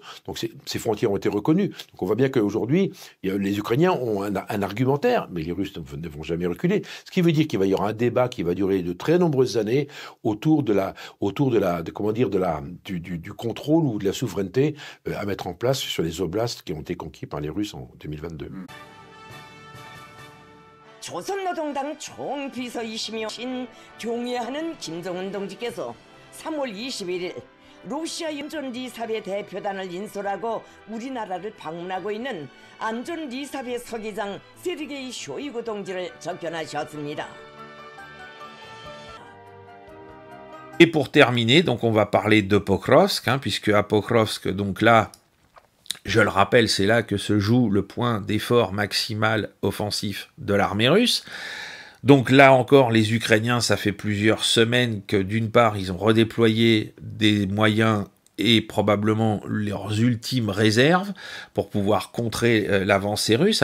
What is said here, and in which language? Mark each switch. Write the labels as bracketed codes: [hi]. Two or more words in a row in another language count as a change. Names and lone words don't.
[fr] Donc ces frontières ont été reconnues. Donc on voit bien qu'aujourd'hui, les Ukrainiens ont un argumentaire, mais les Russes ne vont jamais reculer. Ce qui veut dire qu'il va y aura un débat qui va durer de très nombreuses années autour du contrôle ou de la souveraineté à mettre en place sur les oblasts qui ont été conquis par les Russes en 2022. [ko] 조선노동당 총비서이시며 존경하는 김정은 동지께서 3월 21일 러시아 안전리사회 대표단을 인솔하고 우리나라를 방문하고 있는 안전리사회 서기장 세르게이 쇼이구 동지를 접견하셨습니다. [fr] Et pour terminer, donc on va parler de Pokrovsk, puisque à Pokrovsk, donc là, je le rappelle, c'est là que se joue le point d'effort maximal offensif de l'armée russe. Donc là encore, les Ukrainiens, ça fait plusieurs semaines que d'une part, ils ont redéployé des moyens et probablement leurs ultimes réserves pour pouvoir contrer l'avancée russe.